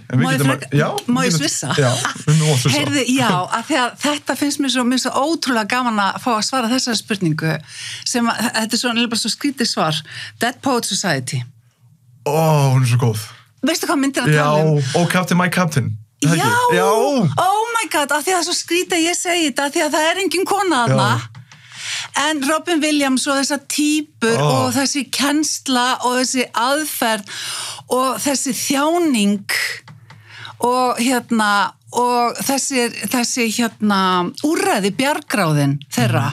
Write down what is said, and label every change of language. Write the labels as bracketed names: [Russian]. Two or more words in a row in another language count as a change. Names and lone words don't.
[Icelandic] Má ég svissa? Já, svissa. Heyrðu, já, af því að þetta finnst mér svo ótrúlega gaman að fá að svara þessari spurningu sem, þetta er svona bara svo skrítið svar. Dead Poets Society. Hún er svo góð. Veistu hvað myndir að tala um? Já, [English] Captain, My Captain. [Icelandic] Já, [English] oh my god, [Icelandic] af því að það er svo skrítið að ég segi þetta, af því að það er engin kona þarna. En Robin Williams og þessar típur og þessi kennsla og þessi aðferð og þessi þjáning og og þessi úrræði bjargráðin þeirra.